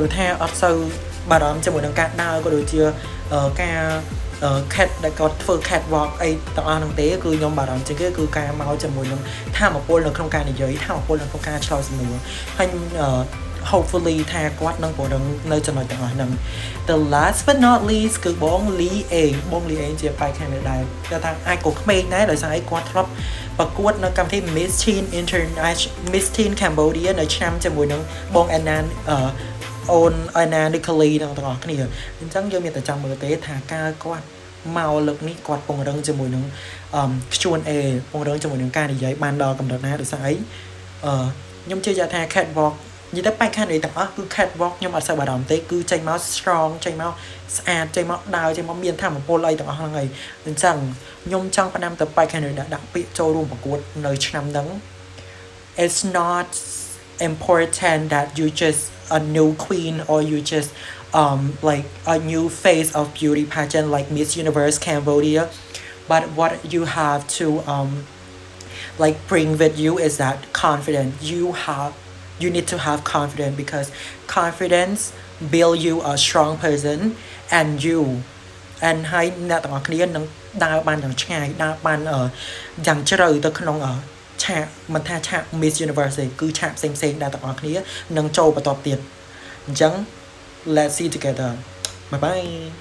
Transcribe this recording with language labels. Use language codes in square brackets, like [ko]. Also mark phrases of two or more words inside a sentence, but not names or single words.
[km] ថាអត់សូវបារម្ភជាមួយនឹងការដើរក៏ដូចជាការ cat ដែលគាត់ធ្វើ catwalk អីទាំងអស់ហ្នឹងទេគឺខ្ញុំបារម្ភជាងគេគឺការមកជាមួយនឹងធម៌ពលនៅក្នុងការនិយាយធម៌ពលនៅក្នុងការឆ្លើយសំណួរហើយ hopefully ថាគាត់នឹងពង្រឹងនៅចំណុចទាំងអស់ហ្នឹង [en] The last but not least [km] គឺបងលីអេងជាបេក្ខនារីដែរគាត់ថាអាចក៏ក្មេងដែរដោយសារគាត់ធ្លាប់ប្រកួតនៅកម្មវិធី Miss Teen International Miss Teen Cambodia នៅឆ្នាំជាមួយនឹងបង Anna [en] own analytically [km] ទាំងអស់គ្នាអញ្ចឹងយើងមានតែចាំមើលទេថាការគាត់មកលើកនេះគាត់ពង្រឹងជាមួយនឹងQ&A ពង្រឹងជាមួយនឹងការនិយាយបានដល់កម្រិតណាដោយសារអីខ្ញុំជឿជាក់ថា catwalk និយាយទៅ បញ្ហានេះទាំងអស់គឺ catwalk ខ្ញុំអត់សូវបារម្ភទេគឺចេញមក strong ចេញមកស្អាតចេញមកដើរចេញមកមានធម៌ពលអីទាំងអស់ហ្នឹងហើយអញ្ចឹងខ្ញុំ ចង់ផ្ដាំទៅបញ្ហានេះដាក់ពាក្យចូលរួមប្រកួតនៅឆ្នាំហ្នឹង [en] it's not important that you just a new queen or you just like a new face of beauty pageant like Miss Universe Cambodia but what you have to like bring with you is that confidence you need to have confidence because confidence build you a strong person and you and [km] ហើយអ្នកទាំងអស់គ្នានឹងដើរបានយ៉ាងឆ្ងាយដើរបានយ៉ាងជ្រៅទៅក្នុងឆាកមិនថាឆាក Miss Universe ទេគឺឆាកផ្សេងៗដែលទាំងអស់គ្នានឹងចូលបន្តទៀតអញ្ចឹង [en] let's see together bye bye